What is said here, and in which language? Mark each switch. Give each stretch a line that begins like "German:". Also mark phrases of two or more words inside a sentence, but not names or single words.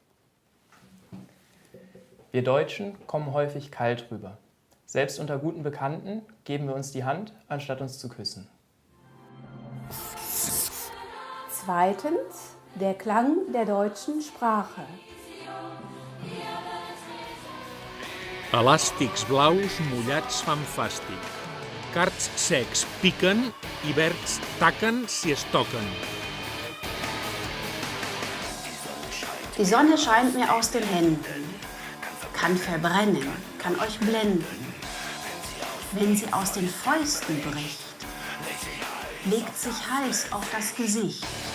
German: Wir Deutschen kommen häufig kalt rüber. Selbst unter guten Bekannten geben wir uns die Hand, anstatt uns zu küssen. Zweitens der Klang der deutschen Sprache.
Catalan: Elàstics blaus mullats fan fàstic. Cards secs piquen i verds taquen si es toquen.
German: Die Sonne scheint mir aus den Händen, kann verbrennen, kann euch blenden. Wenn sie aus den Fäusten bricht, legt sich heiß auf das Gesicht.